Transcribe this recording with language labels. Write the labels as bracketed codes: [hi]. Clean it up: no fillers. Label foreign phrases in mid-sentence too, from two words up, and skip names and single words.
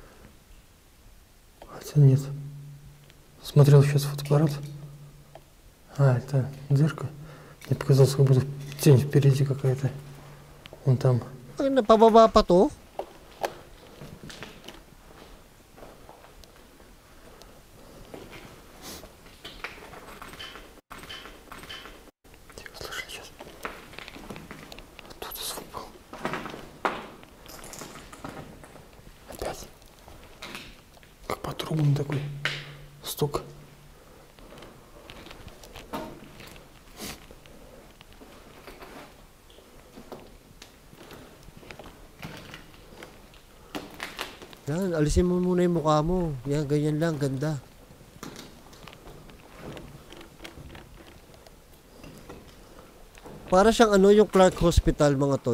[ru] Хотя нет. Смотрел сейчас фотоаппарат. А, это дырка. Мне показалось, как будто тень впереди какая-то. Вон там. [tl] Ay, napababa pa to? [ru] Тихо, слышали сейчас? Оттуда звук был. Опять. Как по трубам такой стук. [tl] Yan, alisin mo muna yung mukha mo. Yan, ganyan lang, ganda. Para siyang ano yung Clark Hospital, mga tol.